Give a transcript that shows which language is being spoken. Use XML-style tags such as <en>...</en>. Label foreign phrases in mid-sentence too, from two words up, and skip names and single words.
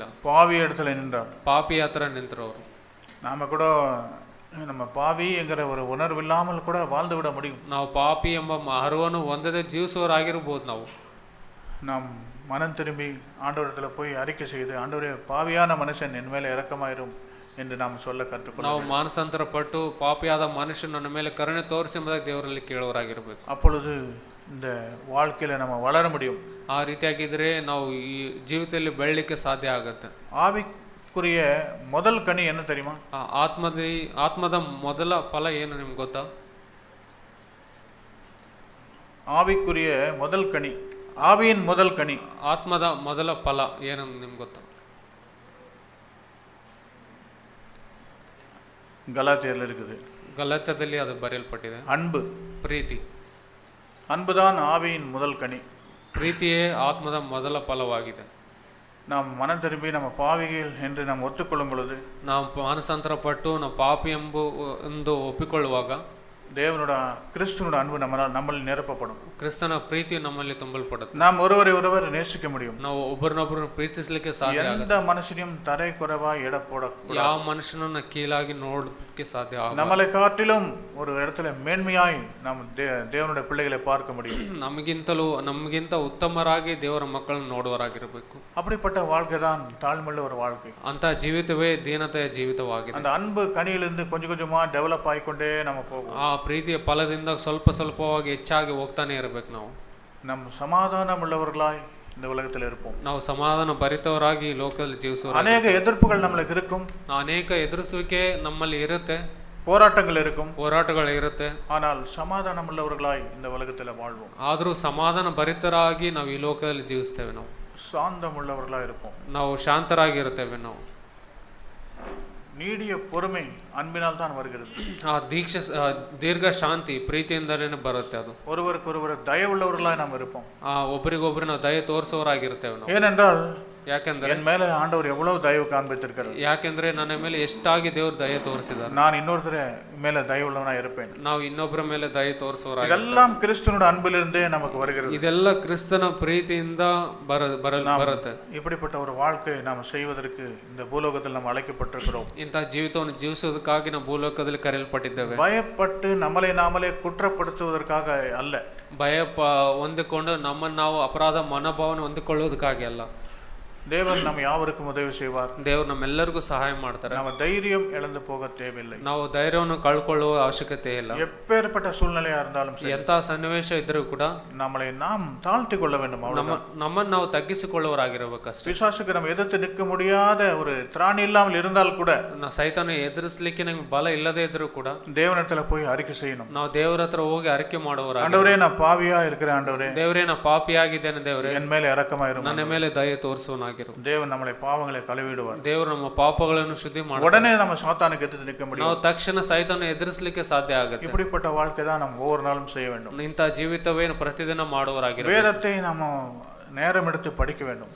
<ta>பாவி இடத்துல நின்றார்.</ta> <kn>ಪಾಪಿ ಹತ್ರ ನಿಂತರು ಅವರು.</kn> <ta>நாம கூட நம்ம பாவி என்கிற ஒரு உணர்வு இல்லாமல் கூட வாழ்ந்து விட முடியும்.</ta> <kn>ನಾವು ಪಾಪಿ ಎಂಬ ಅರಿವನ್ನು ಹೊಂದದೆ ಜೀವಿಸುವವರಾಗಿರಬಹುದು.</kn> <ta>நாம் மனம் திரும்பி ஆண்டவரிடத்துல போய் அறிக்கை செய்து, ஆண்டவரே, பாவியான மனுஷன் என் மேல இரக்கமாயிரும் என்று நாம் சொல்ல கற்றுக்கொள்ள.</ta> <kn>ನಾವು ಮಾನಸಾಂತರ ಪಟ್ಟು ಪಾಪಿಯಾದ ಮನುಷ್ಯನ ನನ್ನ ಮೇಲೆ ಕರುಣೆ ತೋರಿಸಿ ಎಂಬುದಾಗಿ ದೇವರಲ್ಲಿ ಕೇಳುವವರಾಗಿರಬೇಕು.</kn> <ta>அப்பொழுது இந்த வாழ்க்கையில நம்ம வளர முடியும்.</ta> <kn>ಆ ರೀತಿಯಾಗಿದ್ರೆ ನಾವು ಈ ಜೀವಿತದಲ್ಲಿ ಬೆಳಲಿಕ್ಕೆ ಸಾಧ್ಯ ಆಗುತ್ತೆ.</kn> <ta>ஆவிக்குரிய முதல் கனி என்ன தெரியுமா?</ta> <kn>ಆತ್ಮದ ಮೊದಲ ಫಲ ಏನು ನಿಮ್ಗೆ ಗೊತ್ತಾ?</kn> <ta>ஆவிக்குரிய முதல் கனி, ஆவியின் முதல் கனி,</ta> <kn>ಆತ್ಮದ ಮೊದಲ ಫಲ ಏನು ನಿಮ್ಗೆ ಗೊತ್ತಾ?</kn> <ta>கலாத்தியர்ல இருக்குது.</ta> <kn>ಗಲಾತ್ಯದಲ್ಲಿ ಅದು ಬರೆಯಲ್ಪಟ್ಟಿದೆ.</kn> <ta>அன்பு,</ta> <kn>ಪ್ರೀತಿ.</kn> <ta>அன்புதான் ஆவியின் முதல் கனி.</ta> <kn>ಪ್ರೀತಿಯೇ ಆತ್ಮದ ಮೊದಲ ಫಲವಾಗಿದೆ.</kn> <ta>நாம் மனம் திரும்பி நம்ம பாவிகள் என்று நாம் ஒத்துக்கொள்ளும் பொழுது,</ta> <kn>ನಾವು ಮಾನಸಾಂತರ ಪಟ್ಟು ನಾವು ಪಾಪಿ ಎಂದು ಒಪ್ಪಿಕೊಳ್ಳುವಾಗ</kn> <ta>தேவனோட கிறிஸ்துவோட அன்பு நம்மள நிரப்பப்படும்.</ta> <kn>ಕ್ರಿಸ್ತನ ಪ್ರೀತಿಯು ನಮ್ಮಲ್ಲಿ ತುಂಬಲ್ಪಡುತ್ತೆ.</kn> <ta>நாம் ஒருவர் நேசிக்க முடியும்.</ta> <kn>ನಾವು ಒಬ್ಬರನ್ನೊಬ್ಬರು ಪ್ರೀತಿಸಲಿಕ್ಕೆ ಸಾಧ್ಯ ಆಗುತ್ತೆ.</kn> <ta>எந்த மனுஷனையும் தரை குறைவா எட போடக்கூடாது.</ta> <kn>ಯಾವ ಮನುಷ್ಯನನ್ನ ಕೀಳಾಗಿ ನೋಡಕ್ಕೆ ಸಾಧ್ಯ ಆಗಲ್ಲ.</kn> <ta>நம்மளை காட்டிலும் ஒரு இடத்துல மேன்மையாய் நாம் தேவனுடைய பிள்ளைகளை பார்க்க முடியும்.</ta> <kn>ನಮಗಿಂತ ಉತ್ತಮರಾಗಿ ದೇವರ ಮಕ್ಕಳನ್ನು ನೋಡುವರಾಗಿರಬೇಕು.</kn> <ta>அப்படிப்பட்ட வாழ்க்கை தான் தாழ்மையுள்ள ஒரு வாழ்க்கை.</ta> <kn>ಅಂತ ಜೀವಿತವೇ ದೀನತೆಯ ಜೀವಿತವಾಗಿದೆ.</kn> <ta>அந்த அன்பு கனியிலிருந்து கொஞ்சம் கொஞ்சமா டெவலப் ஆகிக்கொண்டே நம்ம போகும்.</ta> <kn>ಆ ಪ್ರೀತಿಯ ಫಲದಿಂದ ಸ್ವಲ್ಪವಾಗಿ ಹೆಚ್ಚಾಗಿ ಹೋಗ್ತಾನೆ ಇರಬೇಕು. ನಾವು</kn> <ta>ನಮ್ಮ சமாதானம் உள்ளவர்களாய் இந்த உலகத்தில் இருப்போம்.</ta> <kn>ನಾವು ಸಮಾಧಾನ ಭರಿತವರಾಗಿ ಈ ಲೋಕದಲ್ಲಿ ಜೀವಿಸುವ. ಅನೇಕ ಎದುರ್ಪುಗಳು ನಮ್ಮಲ್ಲಿ இருக்கும். ಅನೇಕ ಎದುರಿಸುವಿಕೆ ನಮ್ಮಲ್ಲಿ ಇರುತ್ತೆ.</kn> <ta>போராட்டங்கள் இருக்கும்.</ta> <kn>ಹೋರಾಟಗಳು ಇರುತ್ತೆ.</kn> <ta>ஆனால் சமாதானம் உள்ளவர்களாய் இந்த உலகத்தில் வாழ்வோம்.</ta> <kn>ಆದರೂ ಸಮಾಧಾನ ಭರಿತರಾಗಿ ನಾವು ಈ ಲೋಕದಲ್ಲಿ ಜೀವಿಸ್ತೇವೆ. ನಾವು</kn> <ta>சாந்தம் உள்ளவர்களாய் இருப்போம்.</ta> <kn>ನಾವು ಶಾಂತರಾಗಿರುತ್ತೇವೆ. ನಾವು</kn> <ta>நீடிய பொறுமை அன்பினால் தான் வருகிறது.</ta> <kn>ಆ ದೀರ್ಘ ಶಾಂತಿ ಪ್ರೀತಿಯಿಂದಲೇ ಬರುತ್ತೆ. ಅದು</kn> <ta>ஒருவருக்கொருவர் தயவுள்ளவர்களாய் நாம் இருப்போம்.</ta> <kn>ಒಬ್ಬರಿಗೊಬ್ಬರು ನಾವು ದಯೆ ತೋರಿಸುವವರಾಗಿರುತ್ತೇವೆ. ನಾವು</kn> <ta>ஏனென்றால்</ta> <kn>ಯಾಕೆಂದ್ರೆ</kn> <ta>என் மேல ஆண்டவர் எவ்வளவு தயவு காண்பித்திருக்கிறார்.</ta> <kn>ಯಾಕೆಂದ್ರೆ ನನ್ನ ಮೇಲೆ ಎಷ್ಟಾಗಿ ದೇವರು ದಯೆ ತೋರಿಸಿದ್ದಾರೆ.</kn> <ta>நான் இன்னொருத்தர மேல தயவுள்ளவனா இருப்பேன்.</ta> <kn>ನಾವು ಇನ್ನೊಬ್ಬರ ಮೇಲೆ ದಯೆ ತೋರಿಸುವವರಾಗಿ.</kn> <ta>இதெல்லாம் கிறிஸ்துவோட அன்பிலிருந்தே நமக்கு வருகிறது.</ta> <kn>ಇದೆಲ್ಲ ಕ್ರಿಸ್ತನ ಪ್ರೀತಿಯಿಂದ ಬರುತ್ತೆ.</kn> <ta>இப்படிப்பட்ட ஒரு வாழ்க்கை நாம் செய்வதற்கு இந்த பூலோகத்தில் நாம் அழைக்கப்பட்டிருக்கிறோம்.</ta> <kn>ಇಂಥ ಜೀವಿತವನ್ನು ಜೀವಿಸುವುದಕ್ಕಾಗಿ ನಾವು ಭೂಲೋಕದಲ್ಲಿ ಕರೆಯಲ್ಪಟ್ಟಿದ್ದೇವೆ.</kn> <ta>பயப்பட்டு நம்மளை நாமளே குற்றப்படுத்துவதற்காக அல்ல.</ta> <kn>ಭಯ ಹೊಂದಿಕೊಂಡು ನಮ್ಮನ್ನು ನಾವು ಅಪರಾಧ ಮನೋಭಾವನೆ ಹೊಂದಿಕೊಳ್ಳುವುದಕ್ಕಾಗಿ ಅಲ್ಲ.</kn> <ta>தேவன் நம்ம யாவருக்கும் உதவி செய்வார்.</ta> <kn>ದೇವರು ನಮ್ಮೆಲ್ಲರಿಗೂ ಸಹಾಯ ಮಾಡ್ತಾರೆ.</kn> <ta>நம்ம தைரியம் இழந்து போக தேவையில்லை.</ta> <kn>ನಾವು ಧೈರ್ಯವನ್ನು ಕಳ್ಕೊಳ್ಳುವ ಅವಶ್ಯಕತೆ ಇಲ್ಲ.</kn> <ta>எப்பேற்பட்ட சூழ்நிலையா இருந்தாலும் சரி,</ta> <kn>ಎಂತ ಸನ್ನಿವೇಶ ಇದ್ರೂ ಕೂಡ</kn> <ta>நம்மளை நாம் தாழ்த்தி கொள்ள வேண்டும்.</ta> <kn>ನಮ್ಮನ್ನು ನಾವು ತಗ್ಗಿಸಿಕೊಳ್ಳುವರಾಗಿರಬೇಕಷ್ಟೇ.</kn> <ta>பிசாசுக்கு நம்ம எதிர்த்து நிற்க முடியாத ஒரு திராணி இல்லாமல் இருந்தால் கூட,</ta> <kn>ಸೈತಾನ ಎದುರಿಸಲಿಕ್ಕೆ ನಮಗೆ ಬಲ ಇಲ್ಲದೆ ಇದ್ರೂ ಕೂಡ</kn> <ta>தேவனிடத்துல போய் அறிக்கை செய்யணும்.</ta> <kn>ನಾವು ದೇವರ ಹತ್ರ ಹೋಗಿ ಅರಿಕೆ ಮಾಡುವರಾಗಿ,</kn> <ta>ஆண்டவரே நான் பாவியா இருக்கிறேன், ஆண்டவரே</ta> <kn>ದೇವರೇ ನಾ ಪಾಪಿಯಾಗಿದ್ದೇನೆ, ದೇವರೇ</kn> <ta>என் மேல இரக்கமாயிரும்.</ta> <kn>ನನ್ನ ಮೇಲೆ ದಯೆ ತೋರಿಸುವನಾಗಿರು.</kn> <ta>தேவன் நம்மளை பாவங்களை கழுவிடுவார்.</ta> <kn>ದೇವರು ನಮ್ಮ ಪಾಪಗಳನ್ನು ಶುದ್ಧಿ ಮಾಡಿ</kn> <ta>உடனே நம்ம சாத்தானுக்கு எதிர்த்து நிற்க முடியும்.</ta> <kn>ನಾವು ತಕ್ಷಣ ಸೈತಾನ ಎದುರಿಸಲಿಕ್ಕೆ ಸಾಧ್ಯ ಆಗುತ್ತೆ.</kn> <ta>இப்படிப்பட்ட வாழ்க்கை தான் நம்ம ஒவ்வொரு நாளும் செய்ய வேண்டும்.</ta> <kn>ಇಂಥ ಜೀವಿತವೇನು ಪ್ರತಿದಿನ ಮಾಡುವರಾಗಿರು.</kn> <ta>வேதத்தை நம்ம நேரம் எடுத்து படிக்க வேண்டும்.</ta>